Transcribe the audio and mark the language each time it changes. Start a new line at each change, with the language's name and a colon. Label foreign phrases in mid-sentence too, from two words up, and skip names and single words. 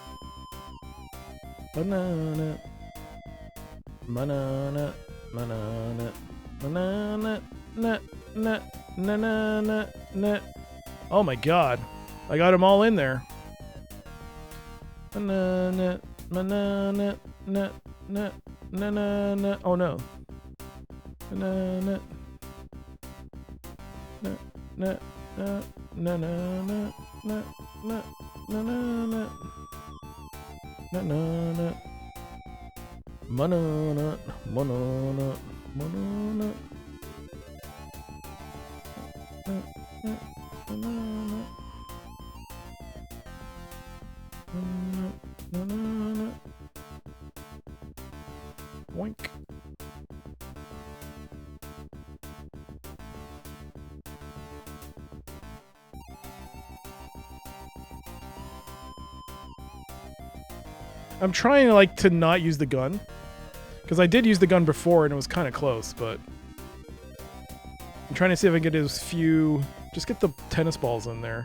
English: Banana. Banana. Banana. Banana. Na, na, na, na, na, na. Oh my god. I got them all in there. Banana. Banana. Na, na, na, na, na. Oh no. Banana. Na, na, na, na, na, na, na, na. Na na na na na na banana banana banana banana boink. I'm trying to not use the gun, because I did use the gun before and it was kind of close, but I'm trying to see if I can get as few, just get the tennis balls in there.